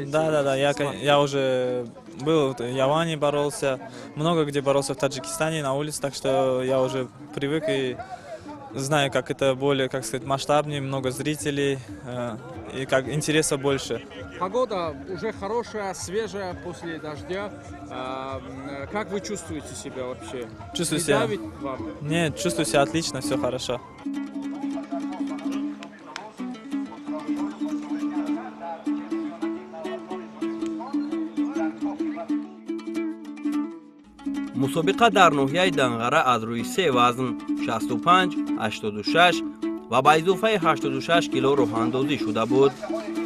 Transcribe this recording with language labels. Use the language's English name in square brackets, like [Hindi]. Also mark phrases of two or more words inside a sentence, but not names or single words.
[Russian] Да, я уже был в Яване, боролся, много где боролся в Таджикистане на улице, так что я уже привык и знаю, как это более, как сказать, масштабнее, много зрителей и как интереса больше. Погода уже хорошая, свежая после дождя. Как вы чувствуете себя вообще? Чувствую себя. Давит вам? Нет, чувствую себя отлично, все хорошо. [Persian] مسابقه در ناحیه دنغره از روی سه وزن 65, 86 و با اضافه 86 کیلو راه اندازی شده بود.